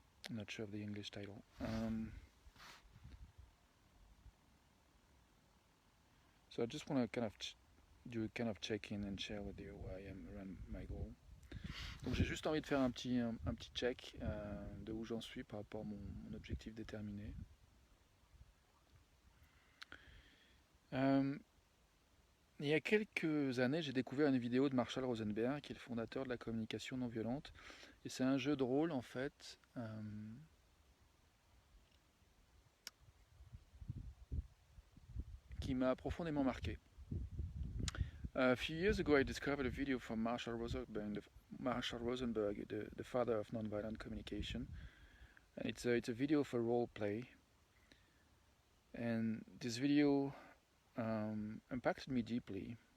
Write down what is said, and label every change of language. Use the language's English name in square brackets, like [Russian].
[English] I'm not sure of the English title. So I just want to kind of do a kind of check-in and share with you where I am around my goal. [French] Donc j'ai juste envie de faire un petit check de où j'en suis par rapport à mon objectif déterminé. Il y a quelques années, j'ai découvert une vidéo de Marshall Rosenberg, qui est le fondateur de la communication non violente. Et c'est un jeu de rôle, en fait, qui m'a profondément marqué. [English] A few years ago, I discovered a video from Marshall Rosenberg, the father of nonviolent communication. And it's a video of a role play. And this video impacted me deeply.